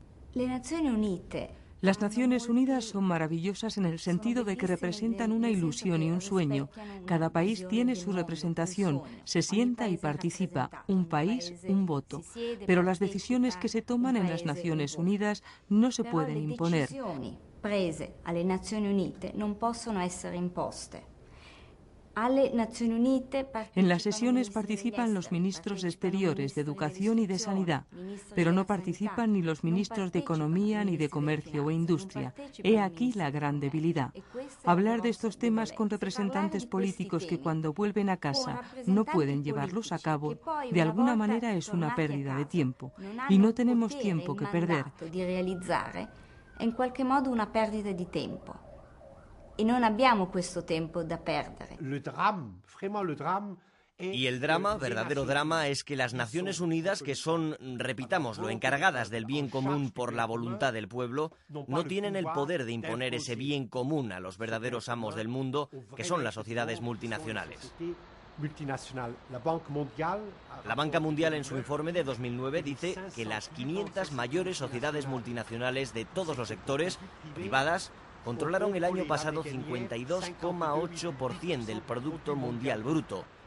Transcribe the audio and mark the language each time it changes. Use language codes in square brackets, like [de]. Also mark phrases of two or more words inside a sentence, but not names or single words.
[es] Las Naciones Unidas son maravillosas en el sentido de que representan una ilusión y un sueño. Cada país tiene su representación, se sienta y participa. Un país, un voto. Pero las decisiones que se toman en las Naciones Unidas no se pueden imponer. [it] Prese alle Nazioni Unite non possono essere imposte. [es] En las sesiones participan los ministros de Exteriores, de Educación y de Sanidad, pero no participan ni los ministros de Economía, ni de Comercio o Industria. He aquí la gran debilidad. Hablar de estos temas con representantes políticos que cuando vuelven a casa no pueden llevarlos a cabo, de alguna manera es una pérdida de tiempo. Y no tenemos tiempo que perder. [it] In qualche modo una perdita di tempo e non abbiamo questo tempo da perdere. [fr] Le drame [es] Y el drama, verdadero drama, es que las Naciones Unidas, que son, repitámoslo, encargadas del bien común por la voluntad del pueblo, no tienen el poder de imponer ese bien común a los verdaderos amos del mundo, que son las sociedades multinacionales. La Banca Mundial en su informe de 2009 dice que las 500 mayores sociedades multinacionales de todos los sectores, privadas, controlaron el año pasado 52,8% del Producto Mundial Bruto.